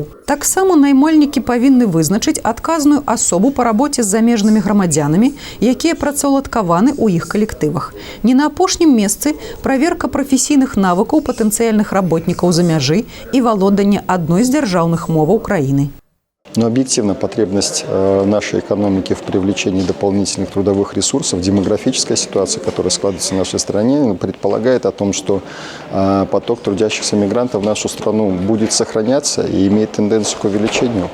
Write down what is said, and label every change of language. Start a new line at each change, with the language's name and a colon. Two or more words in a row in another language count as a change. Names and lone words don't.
Belarusian: Таксама наймальнікі павінны вызначыць адказную асобу па рабоце з замежнымі грамадзянамі, якія працаўладкаваны ў іх калектывах. Не на апошнім месцы праверка прафесійных навыкаў патэнцыяльных работнікаў за мяжы і валоданне адной з дзяржаўных моваў краіны.
Russian: Но объективно потребность нашей экономики в привлечении дополнительных трудовых ресурсов, демографическая ситуация, которая складывается в нашей стране, предполагает о том, что поток трудящихся мигрантов в нашу страну будет сохраняться и имеет тенденцию к увеличению.